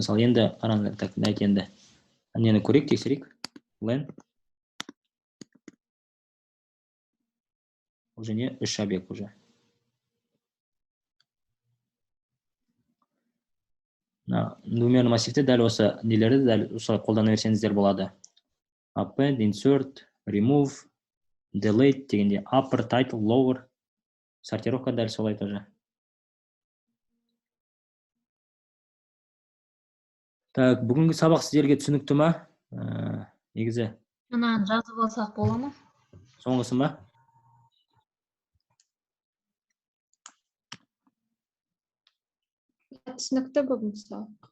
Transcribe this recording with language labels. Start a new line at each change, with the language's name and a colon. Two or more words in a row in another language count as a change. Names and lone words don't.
Kazakh: Мысалы, енді қараңыздар, так, дәйт енді. Нені көрейік, тексерейік. Len. Уже не 3 объект уже.
Russian: Двумерный массивте
Kazakh: дәл осы нелерді дәл осылай қолдана берсеңіздер болады.
English: Append, insert, remove, delete дегенде upper, title, lower.
Kazakh: Сортировка дәл солай тоже. Так, бүгінгі сабақ сіздерге түсінікті ма? Негізі. Мынаны жазып алсақ бола ма? Соңғысы ма? Түсінікті бүгінгі сабақ.